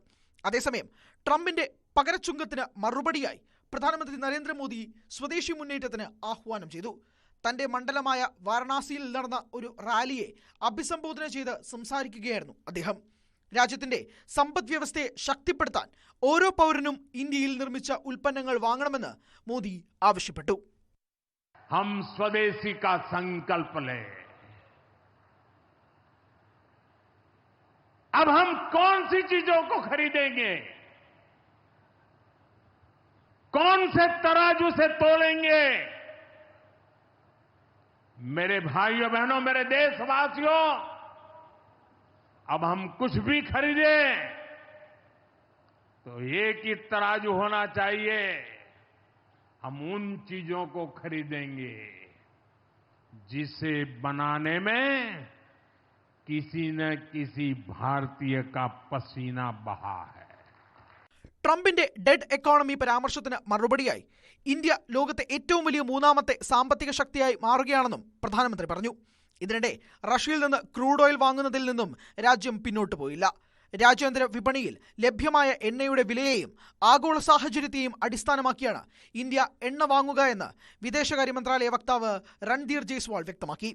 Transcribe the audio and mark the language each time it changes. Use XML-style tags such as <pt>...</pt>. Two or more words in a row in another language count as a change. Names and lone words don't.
<ml>അതേസമയം ട്രംപിന്റെ പകരച്ചുങ്കത്തിന് മറുപടിയായി പ്രധാനമന്ത്രി നരേന്ദ്രമോദി സ്വദേശി മുന്നേറ്റത്തിന് ആഹ്വാനം ചെയ്തു. തന്റെ മണ്ഡലമായ വാരണാസിയിൽ നടന്ന ഒരു റാലിയെ അഭിസംബോധന ചെയ്ത് സംസാരിക്കുകയായിരുന്നു അദ്ദേഹം. രാജ്യത്തിന്റെ സമ്പദ് വ്യവസ്ഥയെ ശക്തിപ്പെടുത്താൻ ഓരോ പൗരനും ഇന്ത്യയിൽ നിർമ്മിച്ച ഉൽപ്പന്നങ്ങൾ വാങ്ങണമെന്ന് മോദി ആവശ്യപ്പെട്ടു.</ml> <hi>हम स्वदेशी का संकल्प लें. अब हम कौन सी चीजों को खरीदेंगे, कौन से तराजू से तोलेंगे? मेरे भाइयों बहनों, मेरे देशवासियों, अब हम कुछ भी खरीदें तो एक ही तराजू होना चाहिए. हम उन चीजों को खरीदेंगे जिसे बनाने में किसी न किसी भारतीय का पसीना बहा है.</hi> <ml>ട്രംപിന്റെ</ml> <en>dead economy</en> <ml>പരാമർശത്തിന് മറുപടിയായി ഇന്ത്യ ലോകത്തെ ഏറ്റവും വലിയ 3ാമത്തെ സാമ്പത്തിക ശക്തിയായി മാറുകയാണെന്നും പ്രധാനമന്ത്രി പറഞ്ഞു. ഇതിനിടെ റഷ്യയിൽ നിന്ന്</ml> <en>crude oil</en> <ml>വാങ്ങുന്നതിൽ നിന്നും രാജ്യം പിന്നോട്ട് പോയില്ല. രാജ്യാന്തര വിപണിയിൽ ലഭ്യമായ എണ്ണയുടെ വിലയെയും ആഗോള സാഹചര്യത്തെയും അടിസ്ഥാനമാക്കിയാണ് ഇന്ത്യ എണ്ണ വാങ്ങുക എന്ന് വിദേശകാര്യ മന്ത്രാലയ വക്താവ് രൺധീർ ജയ്സ്വാൾ വ്യക്തമാക്കി.</ml>